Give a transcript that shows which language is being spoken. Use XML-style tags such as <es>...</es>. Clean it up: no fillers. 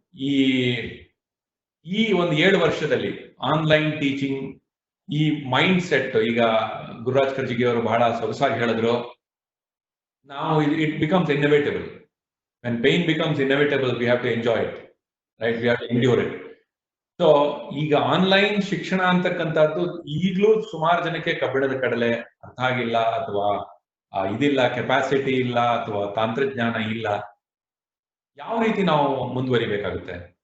<kn>ಈ ಈ ಒಂದು 7 ವರ್ಷದಲ್ಲಿ ಆನ್ಲೈನ್ ಟೀಚಿಂಗ್ ಈ ಮೈಂಡ್ ಸೆಟ್, ಈಗ ಗುರುರಾಜ್ ಕರ್ಜಿಗಿ ಅವರು ಬಹಳ ಸೊಗಸಾಗಿ ಹೇಳಿದ್ರು, ನಾವು</kn> <en>It becomes inevitable. when pain becomes inevitable, we have to enjoy it, right? We have to endure it.</en> <kn>So ಈಗ ಆನ್ಲೈನ್ ಶಿಕ್ಷಣ ಅಂತಕ್ಕಂಥದ್ದು ಈಗಲೂ ಸುಮಾರು ಜನಕ್ಕೆ ಕಬ್ಬಿಣದ ಕಡಲೆ ಅರ್ಥ ಆಗಿಲ್ಲ, ಅಥವಾ ಇದಿಲ್ಲ, ಕೆಪಾಸಿಟಿ ಇಲ್ಲ, ಅಥವಾ ತಂತ್ರಜ್ಞಾನ ಇಲ್ಲ. ಯಾವ ರೀತಿ ನಾವು ಮುಂದುವರಿಬೇಕಾಗುತ್ತೆ?</kn>